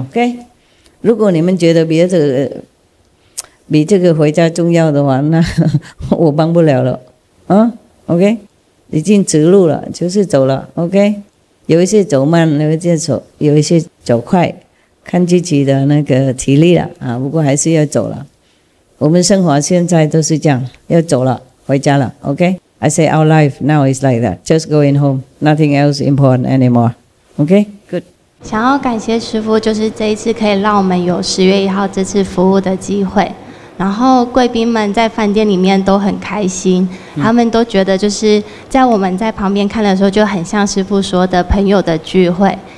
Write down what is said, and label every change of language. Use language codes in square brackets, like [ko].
[zh] OK， 如果你们觉得别的比这个回家重要的话，那我帮不了了啊。 OK， 已经直路了，就是走了。OK， 有一些走慢，有一些走快。看自己的那个体力了啊，不过还是要走了。我们生活现在都是这样，要走了，回家了 ，OK？ [en] I say our life now is like that, just going home, nothing else important anymore. OK, good. [zh] 想要感谢师父，就是这一次可以让我们有10月1号这次服务的机会。然后贵宾们在饭店里面都很开心，他们都觉得就是在我们在旁边看的时候，就很像师父说的朋友的聚会。